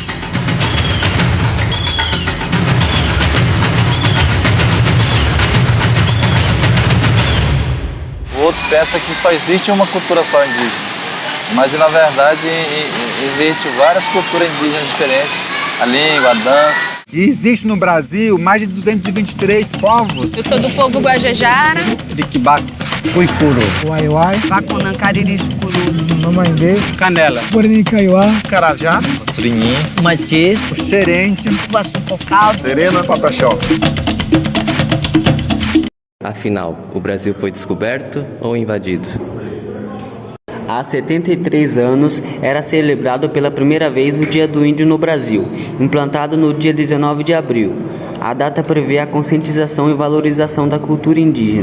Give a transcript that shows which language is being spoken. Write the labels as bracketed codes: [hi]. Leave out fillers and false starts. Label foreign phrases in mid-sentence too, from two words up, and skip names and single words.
[pt] O outro pensa que só existe uma cultura só indígena, mas na verdade existe várias culturas indígenas diferentes, a língua, a dança. E existe no Brasil mais de 223 povos. Eu sou do povo Guajajara, Riquibacta, Cuicuru, Uaiuai, Baconã, Cariri, Chucuru, Mamãe, Canela, Guarani, Kaiowá, Carajá, Surinhim, Matiz, Xerente, Guaçupocau, Terena, Pataxó. Afinal, o Brasil foi descoberto ou invadido? Há 73 anos era celebrado pela primeira vez o Dia do Índio no Brasil, implantado no dia 19 de abril. A data prevê a conscientização e valorização da cultura indígena.